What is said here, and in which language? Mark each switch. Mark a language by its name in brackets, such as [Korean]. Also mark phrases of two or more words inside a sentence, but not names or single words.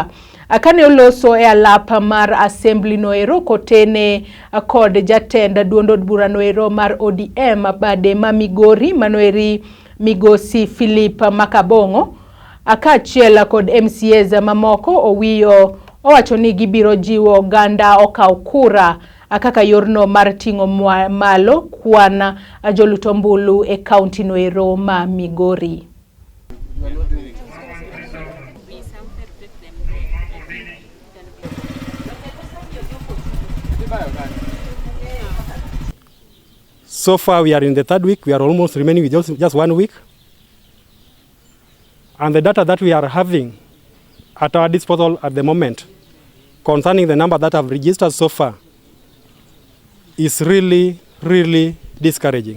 [Luo (Kenya and Tanzania)] Akane oloso e alap mar assembly noero kotene kod jatend duond od bura noero mar ODM bade ma Migori manoeri Migosi Philip Makabongo akachiel kod MCAs mamoko. Owiyo owacho ni gibiro jiwo oganda okaw kura kaka yorno mar ting'o malo kwan joluto ombulu e kaunti noero ma Migori. [English] So far we are in the third week, we are almost remaining with just 1 week. And the data that we are having at our disposal at the moment concerning the number that have registered so far is really, really discouraging.